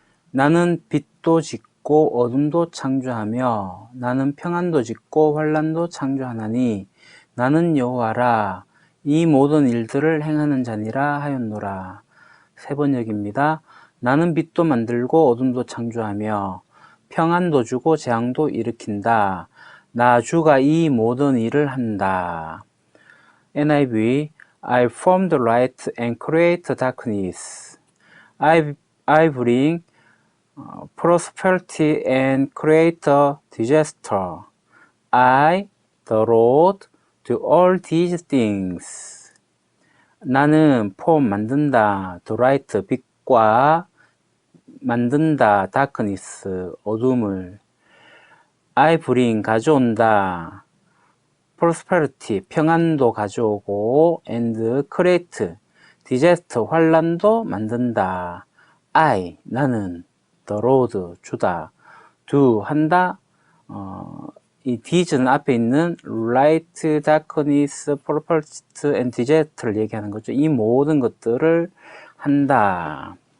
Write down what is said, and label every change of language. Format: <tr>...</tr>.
<ko>나는 빛도 짓고 어둠도 창조하며 나는 평안도 짓고 환난도 창조하나니 나는 여호와라. 이 모든 일들을 행하는 자니라 하였노라. 세 번역입니다. 나는 빛도 만들고 어둠도 창조하며 평안도 주고 재앙도 일으킨다. 나 주가 이 모든 일을 한다.</ko> <en>NIV I form the light and create the darkness. I bring prosperity and create a disaster. I, the Lord, do all these things.</en> <ko>나는</ko> <en>form</en> <ko>만든다,</ko> <en>the light</en> <ko>빛과 만든다,</ko> <en>darkness</en> <ko>어둠을.</ko> <en>I bring</en> <ko>가져온다,</ko> <en>prosperity</en> <ko>평안도 가져오고,</ko> <en>and create disaster</en> <ko>환난도 만든다.</ko> <en>I</en> <ko>나는</ko> <en>the Lord</en> <ko>주다,</ko> <en>do</en> <ko>한다. 이 thes는 앞에 있는 light, darkness, prosperity and disaster를 얘기하는 거죠. 이 모든 것들을 한다.</ko>